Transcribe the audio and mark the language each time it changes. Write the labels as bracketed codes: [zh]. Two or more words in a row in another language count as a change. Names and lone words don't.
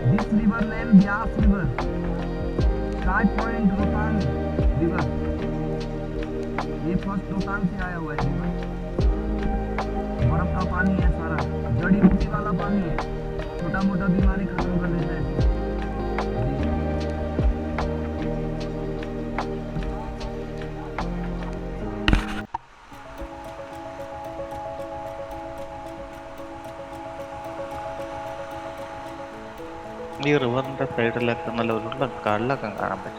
[en] river named Byas River. Start point Rohtang River. [hi] ये फर्स्ट रोहतांग से आया हुआ है रिवर। बर्फ का पानी है सारा, जड़ी बूटी वाला पानी है, छोटा मोटा बीमारी खत्म कर देता है। [ml] ഈ റിവറിൻ്റെ സൈഡിലൊക്കെ നല്ല ഉരുള കല്ലൊക്കെ കാണാൻ പറ്റും.